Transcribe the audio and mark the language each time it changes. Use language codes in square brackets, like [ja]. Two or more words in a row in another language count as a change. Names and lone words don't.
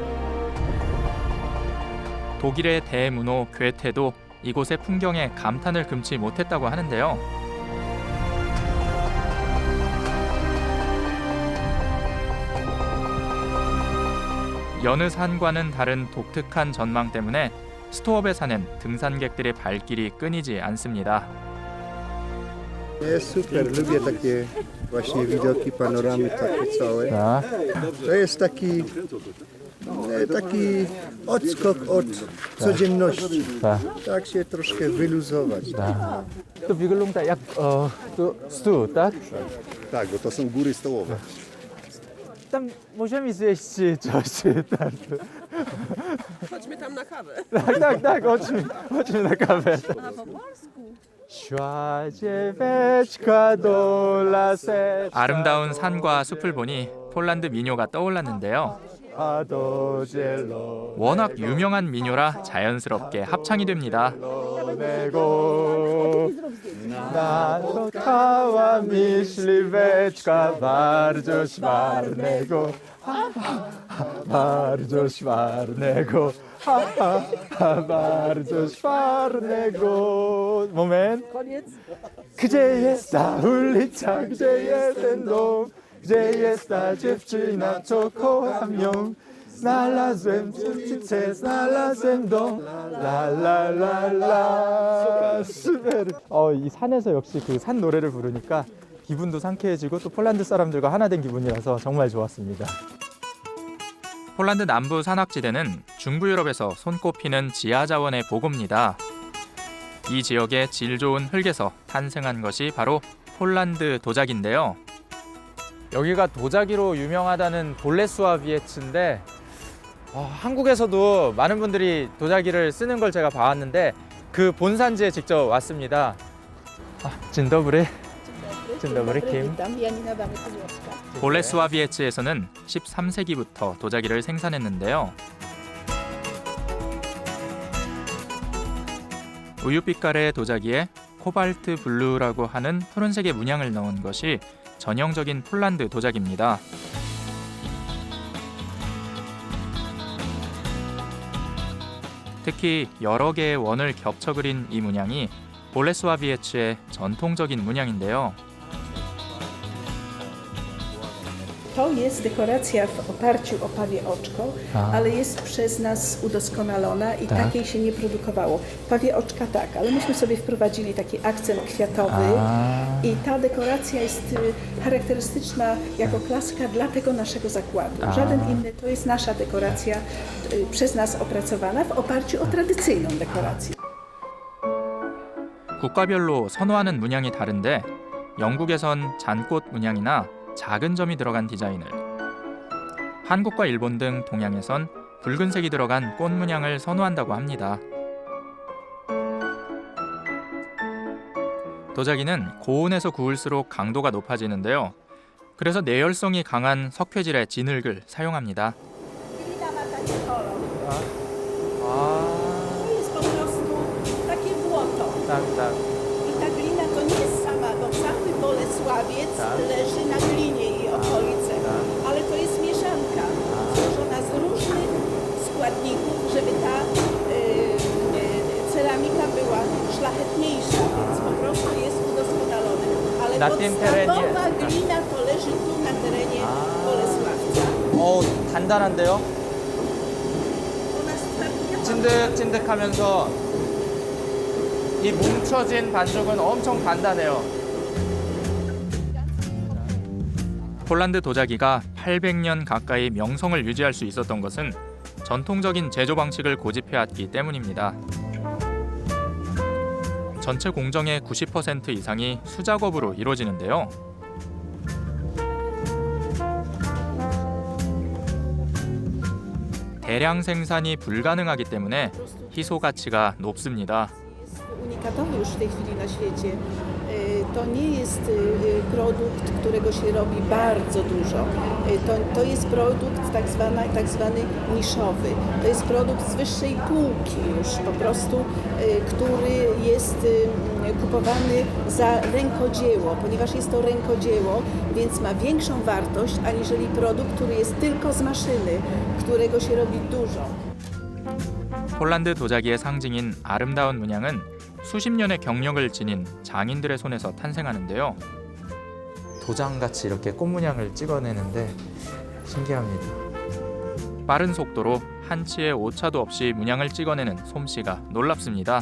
[ko] 독일의 대문호 괴테도 이곳의 풍경에 감탄을 금치 못했다고 하는데요. 여느 산과는 다른 독특한 전망 때문에 스토업에 사는 등산객들의 발길이 끊이지 않습니다. [pl] Jest super, lubię takie właśnie widoki, panoramy takie całe. To jest taki odskok od codzienności. Tak się troszkę wyluzować. To wygląda jak stół, tak? Tak, bo to są góry stołowe. Tam możemy zjeść coś tam. Chodźmy tam na kawę. Tak, chodźmy na kawę. A po polsku. Szła dzieweczka do laseczka. [ko] 아름다운 산과 숲을 보니 폴란드 민요가 떠올랐는데요. 워낙 유명한 민요라 자연스럽게 합창이 됩니다. [pl] 나노카와 myśliweczka bardzo szwarnego, bardzo szwarnego, bardzo szwarnego. Moment. Gdzie jest ta ulica, gdzie jest ten dom, gdzie jest ta dziewczyna, co kocham ją. Znalazłem dziewczynę, znalazłem dom, la la la la. super. [ko] 이 산에서 역시 그 산 노래를 부르니까 기분도 상쾌해지고 또 폴란드 사람들과 하나 된 기분이라서 정말 좋았습니다. 폴란드 남부 산악지대는 중부 유럽에서 손꼽히는 지하 자원의 보고입니다. 이 지역의 질 좋은 흙에서 탄생한 것이 바로 폴란드 도자기인데요. 여기가 도자기로 유명하다는 볼레스와비에츠인데 한국에서도 많은 분들이 도자기를 쓰는 걸 제가 봐왔는데 그 본산지에 직접 왔습니다. [pl] Dzień dobry. Dzień dobry, Kim. [ko] 볼레스와비에츠에서는 13세기부터 도자기를 생산했는데요. 우유빛깔의 도자기에 코발트 블루라고 하는 푸른색의 문양을 넣은 것이 전형적인 폴란드 도자기입니다. 특히 여러 개의 원을 겹쳐 그린 이 문양이 볼레스와비에츠의 전통적인 문양인데요. [pl] To jest dekoracja w oparciu o pawie oczko, ale jest przez nas udoskonalona i takiej się nie produkowało. Pawie oczka tak, ale myśmy sobie wprowadzili taki akcent kwiatowy i ta dekoracja jest charakterystyczna jako klaska dla tego naszego zakładu. Żaden inny, to jest nasza dekoracja przez nas opracowana w oparciu o tradycyjną dekorację. [ko] 국가별로 선호하는 문양이 다른데 영국에선 잔꽃 문양이나 작은 점이 들어간 디자인을, 한국과 일본 등 동양에선 붉은색이 들어간 꽃 문양을 선호한다고 합니다. 도자기는 고온에서 구울수록 강도가 높아지는데요. 그래서 내열성이 강한 석회질의 진흙을 사용합니다. [pl] I ta glina to nie jest sama, bo cały Bolesławiec leży na glinie i okolice, ale to jest mieszanka złożona z różnych składników, żeby ta ceramika była szlachetniejsza, więc po prostu Na tym terenie. Podstawowa glina to leży tu na terenie Bolesławca. [ko] 단단한데요? 찐득찐득하면서 이 뭉쳐진 반죽은 엄청 단단해요. 폴란드 도자기가 800년 가까이 명성을 유지할 수 있었던 것은 전통적인 제조 방식을 고집해왔기 때문입니다. 전체 공정의 90% 이상이 수작업으로 이루어지는데요. 대량 생산이 불가능하기 때문에 희소 가치가 높습니다. [pl] Unikatowy już w tej chwili na świecie. To nie jest produkt, którego się robi bardzo dużo. To jest produkt tak zwany niszowy. To jest produkt z wyższej półki już po prostu, który jest kupowany za rękodzieło, ponieważ jest to rękodzieło, więc ma większą wartość aniżeli produkt, który jest tylko z maszyny, którego się robi dużo. [ko] 폴란드 도자기의 상징인 아름다운 문양은 수십 년의 경력을 지닌 장인들의 손에서 탄생하는데요. 도장같이 이렇게 꽃 문양을 찍어내는데 신기합니다. 빠른 속도로 한치의 오차도 없이 문양을 찍어내는 솜씨가 놀랍습니다.